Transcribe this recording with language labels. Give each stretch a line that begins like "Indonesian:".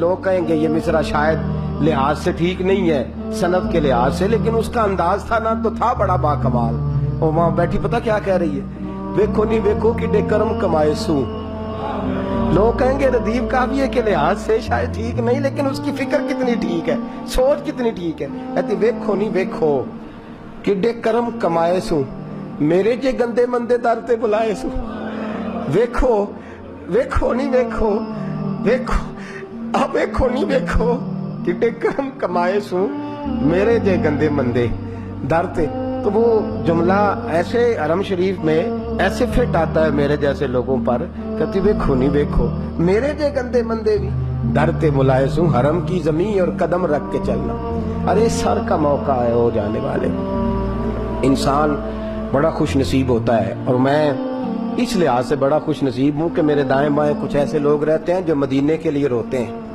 Urdu: لوگ کہیں گے یہ مصرع شاید لحاظ سے ٹھیک نہیں ہے، صنعت کے لحاظ سے، لیکن اس کا انداز تھا نا تو تھا بڑا با کمال. اور وہاں بیٹھی پتہ کیا کہہ رہی ہے،
Punjabi: ویکھو نہیں ویکھو کڈے کرم کمائے سوں،
Urdu: لوگ کہیں گے ردیف کافیے کے لحاظ سے شاید ٹھیک نہیں، لیکن اس کی فکر کتنی ٹھیک ہے، سوچ کتنی ٹھیک ہے.
Punjabi: کہتی ویکھو نہیں ویکھو کڈے کرم کمائے سوں، میرے جے گندے مندے در تے بلائے سوں. ویکھو ویکھو نہیں ویکھو ویکھو اب ویکھو نہیں ویکھو کڈے کرم کمائے سوں، میرے جے گندے مندے در تے.
Urdu: تو وہ جملہ ایسے حرم شریف میں ایسے فٹ آتا ہے میرے جیسے لوگوں پر.
Punjabi: کہتی ویکھو نہیں ویکھو میرے جے گندے مندے بھی در تے بلائے سوں،
Urdu: حرم کی زمین اور قدم رکھ کے چلنا. ارے سر کا موقع ہے ہو جانے والے. انسان بڑا خوش نصیب ہوتا ہے، اور میں اس لحاظ سے بڑا خوش نصیب ہوں کہ میرے دائیں بائیں کچھ ایسے لوگ رہتے ہیں جو مدینے کے لیے روتے ہیں.